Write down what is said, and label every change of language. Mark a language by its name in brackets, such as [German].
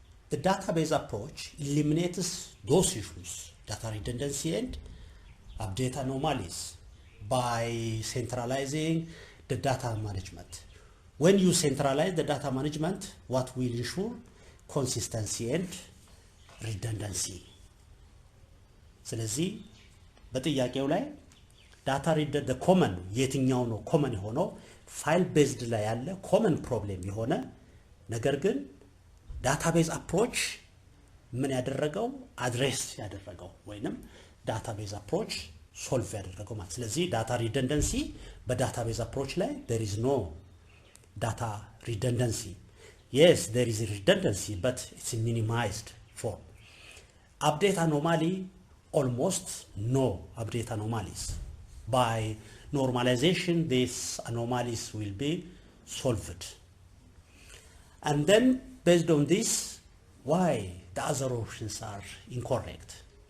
[English] The database approach eliminates those issues, data redundancy and update anomalies, by centralizing the data management. When you centralize the data management, what will ensure? Consistency and redundancy. [Amharic] ስለዚህ በጥያቄው ላይ ዳታ ሪደንደንሲ ኮመን የትኛው ነው ኮመን የሆነው ፋይል ቤዝድ ላይ ያለ ኮመን ፕሮብሌም የሆነ ነገር ግን ዳታቤዝ አፕሮች ምን ያደረገው አድሬስ ያደረገው ወይንም ዳታቤዝ አፕሮች ሶልቭ ያደረገው ማለት። ስለዚህ ዳታ ሪደንደንሲ በዳታቤዝ አፕሮች ላይ [English] there is no data redundancy. Yes, there is a redundancy, but it's minimized form. Update anomaly, almost no update anomalies. By normalization, these anomalies will be solved. And then, based on this, why the other options are incorrect?